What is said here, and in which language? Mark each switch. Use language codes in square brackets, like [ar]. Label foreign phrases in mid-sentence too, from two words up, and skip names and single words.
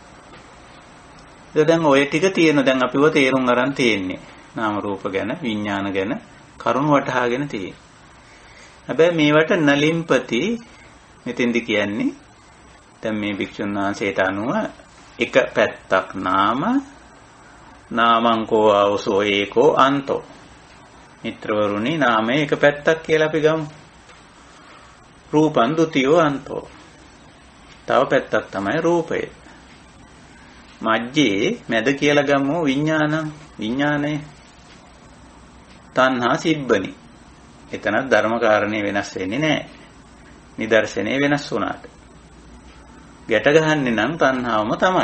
[si] දැන් ඔය ටික තියෙන දැන් අපිව තේරුම් අරන් තියෙන්නේ. නාම රූප ගැන විඥාන ගැන කරුණ වටහාගෙන තියෙන්නේ. හැබැයි මේවට නලින්පති මෙතෙන්දි කියන්නේ දැන් මේ භික්ෂුන් වහන්සේට අනුව එක පැත්තක් [pi] නාමං කෝ ආවසෝ ඒකෝ අන්තෝ. [si] මිත්‍රවරුනි නාමයේ එක පැත්තක් කියලා අපි ගමු. [pi] රූපං ဒ ුතියෝ අන්තෝ. [si] තව පැත්තක් තමයි රූපය. මජ්ජේ මැද කියලා ගමු විඥානය. [pi] තණ්හා සිබ්බනි. [si] එතන ධර්ම කාරණේ වෙනස් වෙන්නේ නැහැ. නිදර්ශනේ වෙනස් වුණාට. ගැට ගහන්නේ නම් තණ්හාවම තමයි.